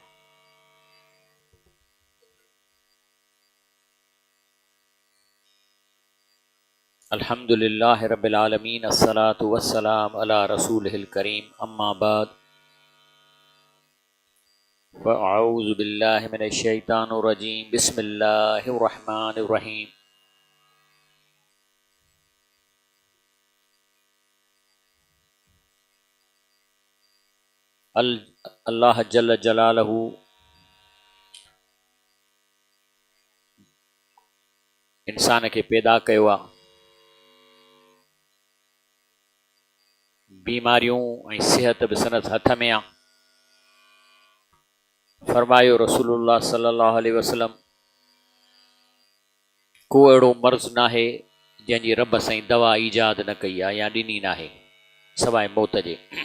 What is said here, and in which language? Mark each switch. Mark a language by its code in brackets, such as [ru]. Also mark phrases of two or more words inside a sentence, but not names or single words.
[ar] الحمد لله رب العالمين الصلاة والسلام على رسوله الكريم أما بعد فأعوذ بالله من الشيطان الرجيم بسم الله الرحمن الرحيم. [sd] अल्लाह जल्ल जलालहू इंसान के पैदा कयो आहे। बीमारियों ऐं सेहत बि सनत हथ में आहे। फरमायो रसूलुल्लाह [ar] صلى الله عليه وسلم, [sd] को अहिड़ो मर्ज़ नाहे जंहिंजी रब साईं दवा ईजाद न कई आहे या ॾिनी नाहे सवाइ मौत जे।